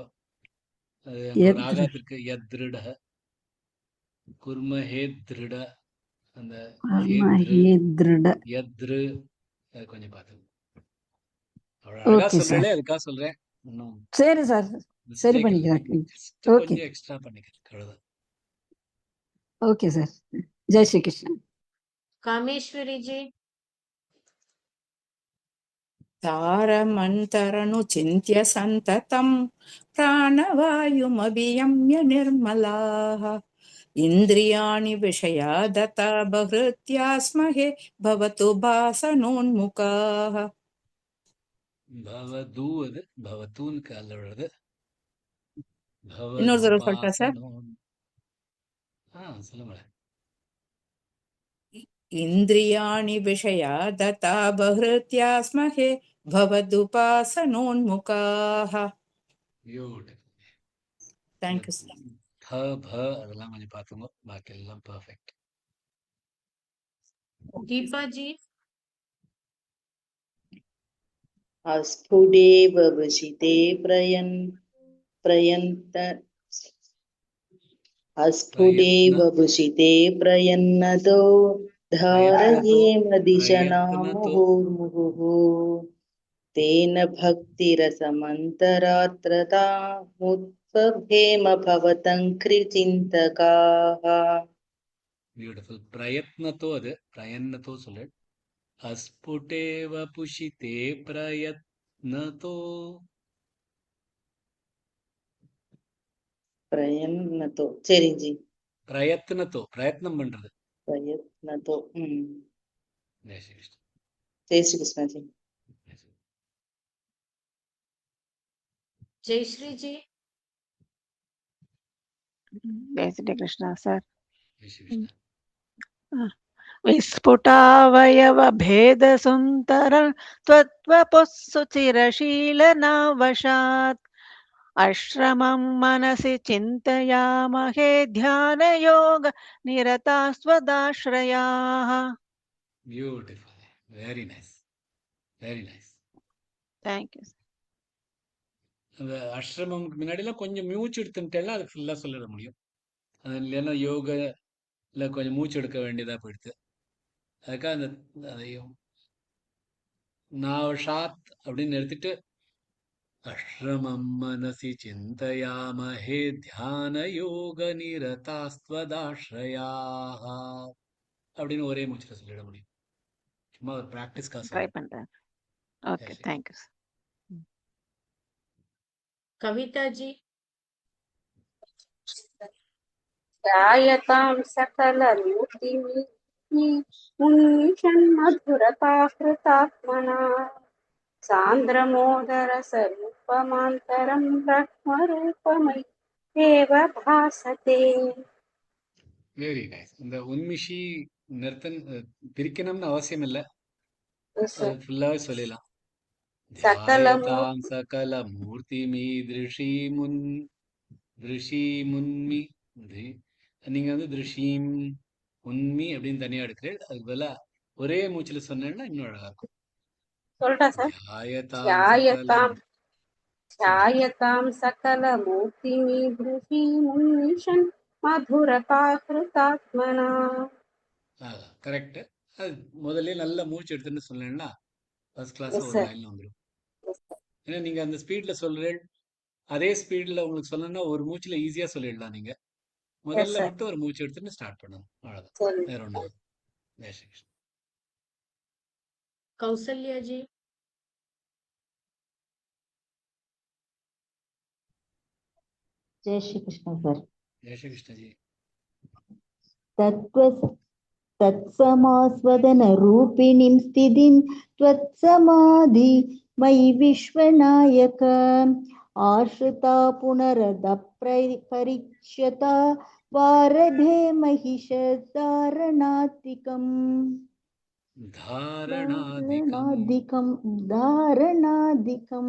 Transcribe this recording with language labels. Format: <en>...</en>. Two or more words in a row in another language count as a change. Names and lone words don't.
<ta>அது ராகத்திற்கு யத்ருட குர்மஹே திருட அந்த யத்ரு கொஞ்சம் பார்த்து அழகா சொல்றேன் அதுக்காக சொல்றேன். இன்னும் சரி சார் சரி பண்ணிக்கிறேன். கொஞ்சம் எக்ஸ்ட்ரா பண்ணிக்கிறேன் அவ்வளவுதான். ஓகே சார்.</ta> <hi>जय श्री कृष्ण। Kameshwari ji.</hi> <sa>तारमन्तरनु चिन्त्य सन्ततं प्राणवायुमभियम्य निर्मलाः इन्द्रियाणि विषयादता बहृत्यास्महे भवतु भासनोन्मुखाः।</sa> <ta>भवदू அது பவதூன்னு கால்ல விழுது. இன்னொரு தடவை சொல்லிட்டா சார்? சொல்லுங்களேன்.</ta> <sa>इन्द्रियाणि विषयादता बहृत्यास्महे भवदुपासनोन्मुखाः।</sa> <en>Thank you sir.</en> <ta>थ भ அதெல்லாம் கொஞ்சம் பாத்துங்க, பாக்கி எல்லாம் பெர்ஃபெக்ட். Deepa ji.</ta> <sa>अस्फुटेव वसिते प्रयन्त अस्फुटेव वसिते प्रयन्नतो धारयेम दिशनामुहुर्मुहुः तेन भक्तिरसमन्तरात्रतामुत्पभेम भवतं कृचिन्तकाः।</sa> <ta>பியூட்டிஃபுல். ப்ரயத்னதோ அது ப்ரயன்னதோ சொல்லு.</ta> <sa>अस्फुटेव पुषिते प्रयत्नतो</sa> <ta>प्रयन्नतो சரி ஜி. பிரயத்னத்தோ பிரயத்னம் பண்றது.</ta> <sa>प्रयत्नतो</sa> <hi>जय श्री कृष्ण। जय श्री कृष्ण जी। जय श्री जी. जय श्री कृष्ण सर। जय श्री कृष्ण।</hi> <sa>विस्फुटावयव भेद सुन्दर त्वत्वपुः सुचिरशीलनावशात् अश्रमं मनसि चिन्तयामहे ध्यानयोग निरतास्त्वदाश्रयाः.</sa> <en>Beautiful, very nice, very nice. Thank you.</en> <ta>அந்த அஷ்ரமம்க்கு முன்னாடிலாம் கொஞ்சம் மூச்சு எடுத்துட்டேன்னா அது ஃபுல்லா சொல்லிட முடியும். அது இல்லைன்னா யோக இல்லை கொஞ்சம் மூச்சு எடுக்க வேண்டியதா போயிடுது. அதுக்காக அந்த அதையும் நாவஷாத் அப்படின்னு நிறுத்திட்டு</ta> <sa>अश्रमं मनसि चिन्तयामहे ध्यान योग निरतास्त्वदाश्रयाः</sa> <ta>அப்படின்னு ஒரே மூச்சுல சொல்லிட முடியும். சும்மா ஒரு பிராக்டிஸ்க்காக Try சொல்லுங்க. பண்றேன்.</ta> <en>Okay, Yes, thank you.</en> <sa>कविता जी ध्यायतां सकलरूपिणीषन्मधुरताहृतात्मना सान्द्रमोदरसरूपमान्तरं ब्रह्मरूपमय्येव भासते.</sa> <en>Very nice.</en> <ta>இந்த உன்மிஷி நிறுத்தன் பிரிக்கணும்னு அவசியம் இல்லை,</ta> <en>Yes, sir.</en> <ta>அது ஃபுல்லாவே சொல்லிடலாம்.</ta> <sa>सकलमूर्ति</sa> <ta>ध्यायतां திருஷீமுன்மி நீங்க வந்து திருஷீம் உன்மி அப்படின்னு தனியா எடுக்கிறேன். அதுக்கு பதிலா ஒரே மூச்சுல சொன்னேன்னா இன்னும் அழகா இருக்கும். சொல்றேன் சார்.</ta> <sa>தியாயதாம் ध्यायतां சகலம். ध्यायतां सकलमूर्तिमीदृशीमुन्मिषन् मधुरताहृतात्मना.</sa> <ta>கரெக்ட். அது முதல்ல நல்ல மூச்சு எடுத்துன்னு சொன்னேன்னா</ta> <en>first class Yes,</en> <ta>ஒரு</ta> <en>sir.</en> <ta>லைன்ல வந்துடும். ஏன்னா நீங்க அந்த ஸ்பீட்ல சொல்றேன், அதே ஸ்பீட்ல உங்களுக்கு சொல்லணும்னா ஒரு மூச்சுல ஈஸியா சொல்லிடலாம். நீங்க</ta> <en>Yes,</en> <ta>முதல்ல</ta> <en>sir.</en> <ta>மட்டும் ஒரு மூச்சு எடுத்துன்னு ஸ்டார்ட் பண்ணணும், அவ்வளவுதான், சரி. வேற ஒண்ணு.</ta> <hi>जय श्री कृष्णा. कौसल्या जी जय श्री कृष्ण सर। जय श्री कृष्ण जी.</hi> <sa>तत्समास्वदन रूपिणीं स्थितिं त्वत्समाधि मयि विश्वनायक आश्रिता पुनरदपरिच्यता वारधे महिषधारणात्मिकम् धारणादिकम्</sa>